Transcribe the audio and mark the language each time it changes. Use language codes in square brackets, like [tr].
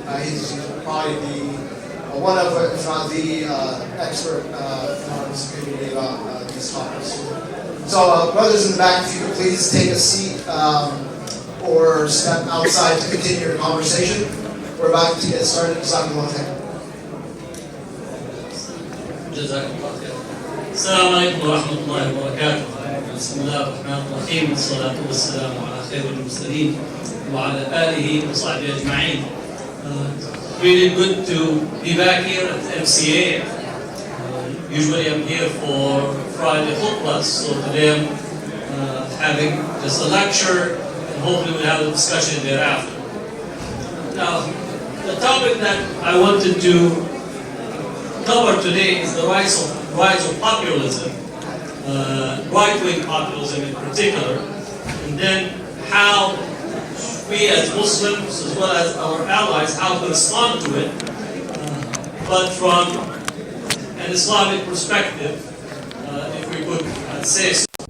[en] He's probably one of, if not the expert in our community about these topics. So, brothers in the back, if you could please take a seat or step outside to continue your conversation. We're about to get started. [ar] جزاك الله خير. السلام عليكم ورحمة الله وبركاته. بسم الله الرحمن الرحيم والصلاة والسلام على خير المرسلين وعلى آله وصحبه أجمعين. [en] Really good to be back here at MCA. Usually I'm here for Friday khutbahs, so today I'm having just a lecture and hopefully we'll have a discussion thereafter. Now, the topic that I wanted to cover today is the rise of populism, right-wing populism in particular, and then how we as Muslims, as well as our allies, how to respond to it, but from an Islamic perspective, if we could say so.